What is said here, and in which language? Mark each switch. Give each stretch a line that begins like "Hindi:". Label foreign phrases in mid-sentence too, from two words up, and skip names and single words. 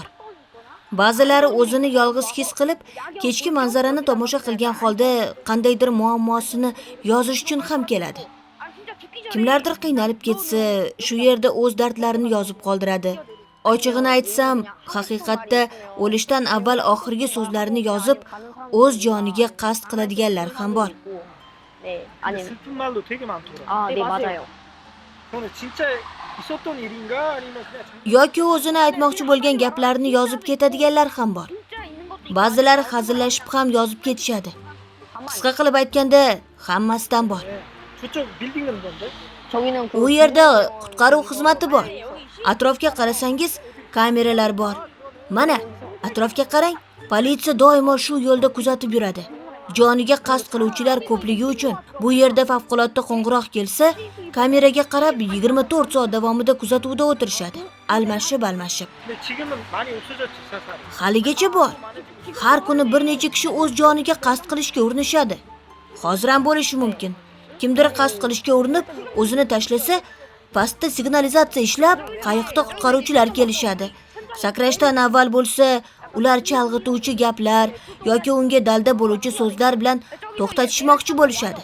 Uzbek: Ba'zilari o'zini yolg'iz his qilib, kechki manzarani tomosha qilgan holda qandaydir muammosini yozish uchun ham keladi. Kimlardir qiynalib ketsa, shu yerda o'z dardlarini yozib qoldiradi. Ochig'ini aytsam, haqiqatda o'lishdan avval oxirgi so'zlarini yozib, o'z joniga qasd qiladiganlar ham bor.
Korean: 네, 아니면 슬픈 말도 되게 많더라. 아, 네, 맞아요. 저는 진짜 있었던 일인가 아니면 그냥
Uzbek: Yoki o'zini aytmoqchi bo'lgan gaplarni yozib ketadiganlar ham bor. Ba'zilari hazillashib ham yozib ketishadi. Qisqa qilib aytganda, hammasidan bor.
Korean: 저쪽 빌딩은 건데? 저기는 그
Uzbek: U yerda qutqaruv xizmati bor. Atrofga qarasangiz, kameralar bor. Mana, atrofga qarang, politsiya doimo shu yo'lda kuzatib yuradi. Joniga qasd qiluvchilar ko'pligi uchun bu yerda favqulodda qo'ng'iroq kelsa, kameraga qarab 24 soat davomida kuzatuvda o'tirishadi. Almashib.
Korean: 근데 지금은 많이 없어졌지, 사살이.
Uzbek: Haligacha bor. Har kuni bir necha kishi o'z joniga qasd qilishga urinishadi. Hozir ham bo'lishi mumkin. Kimdir qasd qilishga urinib, o'zini tashlasa, pastda signalizatsiya ishlab, qayiqda qutqaruvchilar kelishadi. Sakrashdan avval bo'lsa, ular chalg'ituvchi gaplar yoki unga dalda bo'luvchi so'zlar bilan to'xtatishmoqchi bo'lishadi.